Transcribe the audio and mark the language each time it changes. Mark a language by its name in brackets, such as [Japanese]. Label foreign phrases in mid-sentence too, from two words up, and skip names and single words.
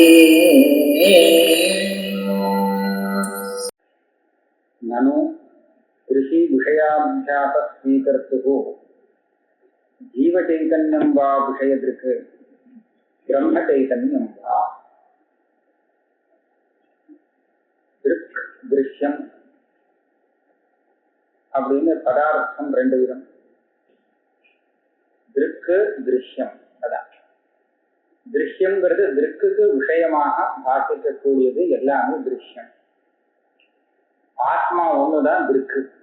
[Sanskrit] ननु ऋषि विषयाभ्यास स्वीकर्तुः जीवचैतन्यं वा विषयदृक् ब्रह्मचैतन्यं वा दृक् दृश्यम [Tamil] அப்படின்னு பதார்த்தம் ரெண்டு விதம். திருக்கு திருஷ்யம். அதான் திருஷ்யம்ங்கிறது திருக்குக்கு விஷயமாக பாசிக்கக்கூடியது எல்லாமே திருஷ்யம். ஆத்மா ஒண்ணுதான் திருக்கு.